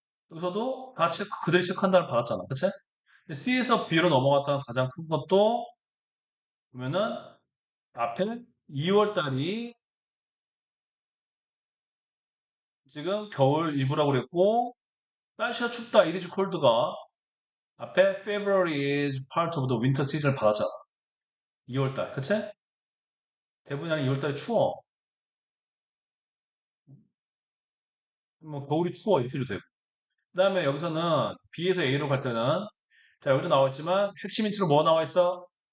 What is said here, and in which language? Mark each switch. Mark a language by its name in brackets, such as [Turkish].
[Korean] 여기서도 그들이 체크한다를 받았잖아. 그치? 근데 C에서 B로 넘어갔다는 가장 큰 것도 보면은 앞에 2월 달이 지금 겨울 일부라고 그랬고 날씨가 춥다. [English] It is cold가 [Korean] 앞에 [English] February is part of the winter season을 받았잖아. [Korean] 2월 달. 그치? 대부분이 아니라 2월 달에 추워. 뭐 겨울이 추워 이렇게 해도 되고. 그 다음에 여기서는 B에서 A로 갈 때는 자, 여기도 나와 있지만 핵심 힌트로 뭐 나와 있어?